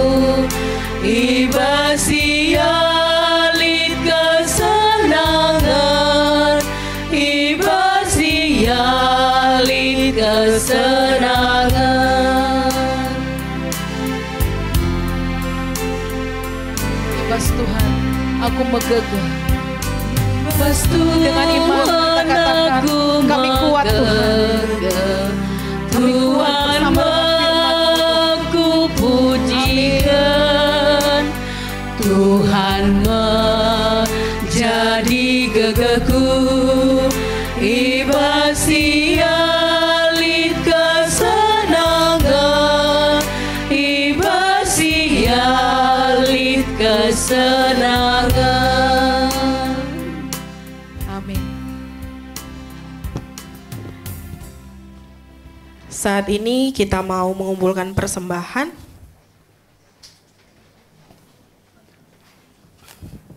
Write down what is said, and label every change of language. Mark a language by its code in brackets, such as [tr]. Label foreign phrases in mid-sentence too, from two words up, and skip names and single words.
[btx] Ibas ialit kesenangan, ibas ialit kesenangan. Ibas Tuhan aku megegeh. Ibas Tuhan [id] Dengan iman kita katakan, kami kuat Tuhan. Tuhan aku pujikan, Tuhan menjadi gegehku. [btx] Ibas ialit kesenangan, ibas ialit kesenangan. [id] Amin. Saat ini kita mau mengumpulkan persembahan.